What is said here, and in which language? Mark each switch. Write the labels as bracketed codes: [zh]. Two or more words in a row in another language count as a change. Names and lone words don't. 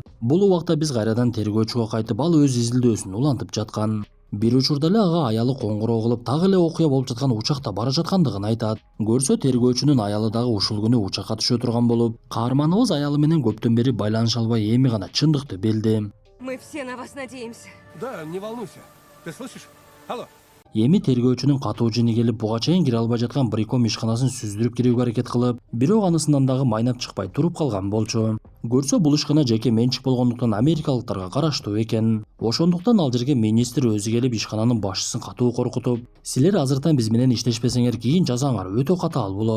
[ky] Бул убакта биз кайрадан тергөөчүгө кайтып, ал өз изилдөөсүн улантып жаткан. Бир учурда эле ага аялы коңгуроо кылып, так эле окуя болуп жаткан учакта бара жаткандыгын айтат. Көрсө тергөөчүнүн аялы дагы ушул күнү учакка түшө турган болуп, каарманыбыз аялы менен көптөн бери байланыша албай эми гана чындыкты билди. [ru] Мы все на вас надеемся. Да, не волнуйся. Ты слышишь? Алло. [ky] Эми тергөөчүнүн катуу жини келип, буга чейин кире албай жаткан Бриком ишканасын сүздүрүп кирүүгө аракет кылып, бирок анысынан дагы майнап чыкпай туруп калган болчу. Көрсө бул ишкана жеке менчик болгондуктан америкалыктарга караштуу экен. Ошондуктан ал жерге министр өзү келип ишкананын башчысын катуу коркутуп, силер азыртан биз менен иштешпесеңер кийин жазаңар өтө катаал болот.